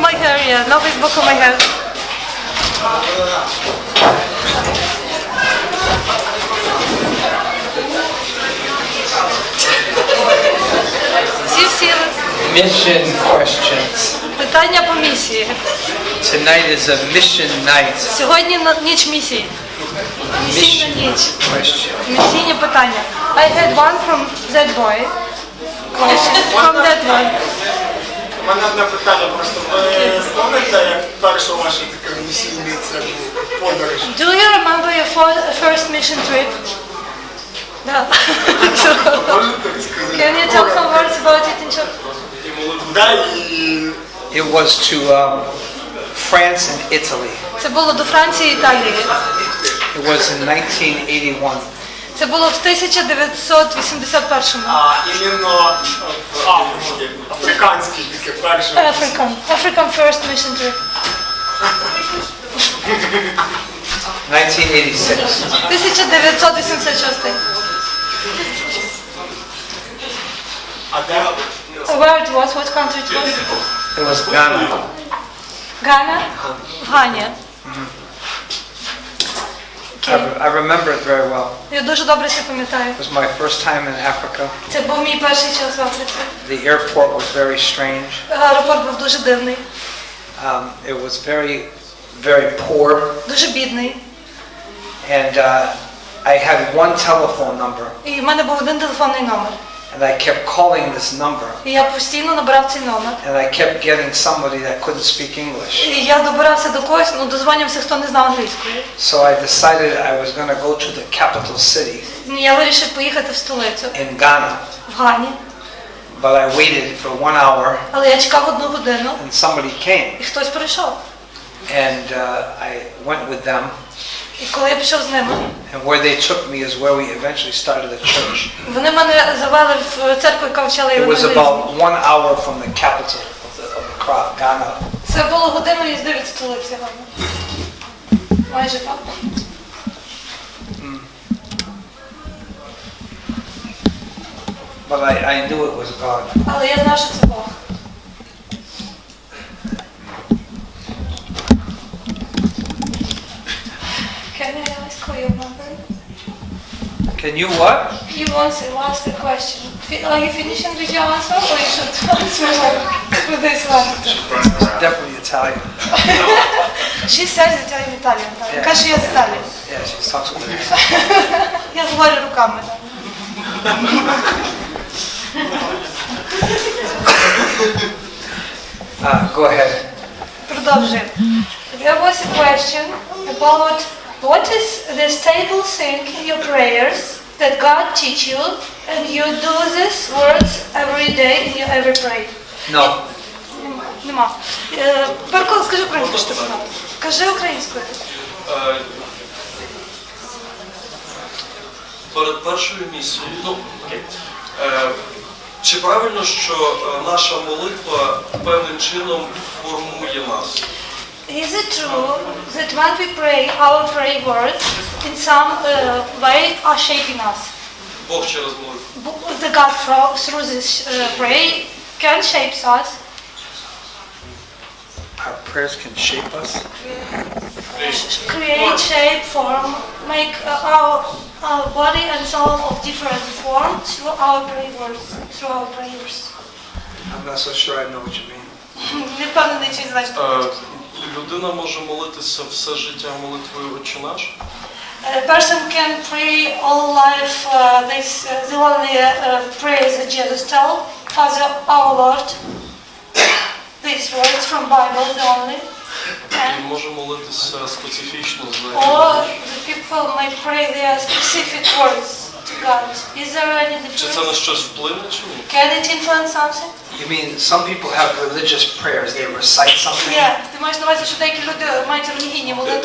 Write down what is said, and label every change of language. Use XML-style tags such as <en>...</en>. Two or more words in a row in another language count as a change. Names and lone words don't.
<en>area. No Facebook on my head.</en> <uk>Всі сіли.</uk> <en>Mission questions.</en> <uk>Питання по місії.</uk> <en>Tonight is a mission night.</en> <uk>Сьогодні ніч місії. Місійна ніч.</uk> <en>Question.</en> <uk>Місійні питання.</uk> <en>I had one from that boy. From that one.</en> <uk>У мене одне питання просто. Ви пам'ятаєте, як перша ваша така місійна подорож?</uk> <en>Do you remember your first mission trip? No.</en> <uk>Можете розказати?</uk> <en>Can you talk some words about it in short?</en> <uk>Да, і...</uk> <en>It was to France and Italy.</en> <uk>Це було до Франції і Італії.</uk> <en>It was in 1981.</en> <uk>Це було в 1981-му. Іменно в Африці, африканський таке перше.</uk> <en>African first mission trip. 1986.</en> <uk>1986. А де?</uk> <en>Where it was? What country it was? It was Ghana. Ghana?</en> <uk>В Гані.</uk> <en>I remember it very well.</en> <uk>Я дуже добре це пам'ятаю.</uk> <en>It was my first time in Africa.</en> <uk>Це був мій перший час в Африці.</uk> <en>The airport was very strange.</en> <uk>Аеропорт був дуже дивний.</uk> <en>It was very, very poor.</en> <uk>Дуже бідний.</uk> <en>And I had one telephone number.</en> <uk>І в мене був один телефонний номер.</uk> <en>And I kept calling this number.</en> <uk>І я постійно набирав цей номер.</uk> <en>And I kept getting somebody that couldn't speak English.</en> <uk>І я добирався до когось, дозвонився, хто не знав англійської.</uk> <en>So I decided I was going to go to the capital city.</en> <uk>Я вирішив поїхати в столицю.</uk> <en>In Ghana.</en> <uk>В Гані.</uk> <en>But I waited for 1 hour.</en> <uk>Але я чекав 1 годину.</uk> <en>And somebody came.</en> <uk>І хтось прийшов.</uk> <en>And I went with them.</en> <uk>І коли я пішов з ними.</uk> <en>And where they took me is where we eventually started a church.</en> <uk>Вони мене завели в церкву, яка вчала євангелізм. It was about 1 hour from the capital of Ghana. Це було годину їзди від столиці Гані. Майже так.</uk> <en>But I knew it was God.</en> <uk>Але я знав, що це Бог.</uk> <en>Can I ask for your number? Can you what? You wants to ask a question. Are you finishing with your answer, or you should answer with this one? It's definitely Italian. She says Italian.</en> <uk>Каже, що я з Італії.</uk> <en>Yeah, she talks with me.</en> <uk>Я говорю руками.</uk> <en>Go ahead.</en> <uk>Продовжуємо.</uk> <en>There was a question about what is the stable thing in your prayers that God teach you and you do these words every day in your every prayer? No.</en> <uk>Нема. Перкол, скажи українською, що ти знав. Кажи українською. Перед першою місією, чи правильно, що наша молитва певним чином формує нас?</uk> <en>Is it true that when we pray, our prayer words in some way are shaping us?</en> <uk>Бог через молитву.</uk> <en>The God through this prayer can shape us. Our prayers can shape us. Create, shape, form, make our body and soul of different form through our prayers. Through our prayers. I'm not so sure I know what you mean.</en> <uk>Не впевнений, чи знаєш. Людина може молитися все життя молитвою «Отче наш».</uk> <en>A person can pray all life the only prayers that Jesus told, Father our Lord. These words from Bible the only.</en> <uk>І може молитися специфічно за</uk> <en>Or the people may pray their specific words to God. Is there any</en> <uk>Чи це</uk> <en>difference?</en> <uk>на щось вплине, чи ні?</uk> <en>Can it influence something? You mean some people have religious prayers, they recite something? Yeah.</en> <uk>Ти маєш на увазі, що деякі люди мають релігійні молитви?</uk>